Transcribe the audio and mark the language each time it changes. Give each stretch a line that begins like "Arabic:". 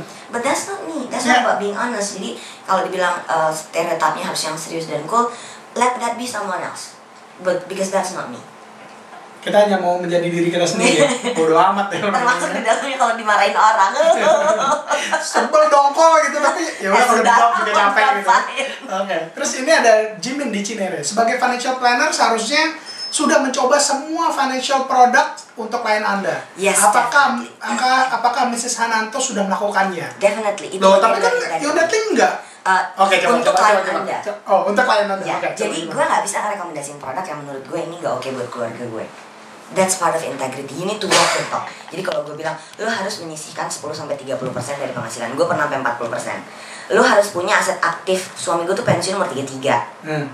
English: But that's not me, that's not about being honest.
Indonesian: Jadi kalau dibilang stereotipnya harus yang serius dan cool,
English: let that be someone else. But because that's not me.
Indonesian: Kita hanya mau menjadi diri kita sendiri ya. Bodoh amat ya. Termasuk di dalamnya kalau dimarahin orang. Sebel dongkol gitu, tapi ya udah kalau dijawab juga capek gitu. Terus ini ada Jimin di Cinere. Sebagai financial planner seharusnya sudah mencoba semua financial product untuk klien Anda.
English: Yes.
Indonesian: Apakah Mrs. Hananto sudah melakukannya?
English: Definitely.
Indonesian: Loh, tapi kan Yonatling enggak. Untuk klien Anda. Oh, untuk klien Anda. Ya, jadi gue nggak bisa rekomendasiin produk yang menurut gue ini nggak oke buat keluarga gue.
English: That's part of integrity. You need to walk the talk.
Indonesian: Jadi kalau gue bilang, lo harus menyisihkan 10-30% dari penghasilan. Gue pernah sampai 40%. Lo harus punya aset aktif. Suami gue tuh pensiun umur 33.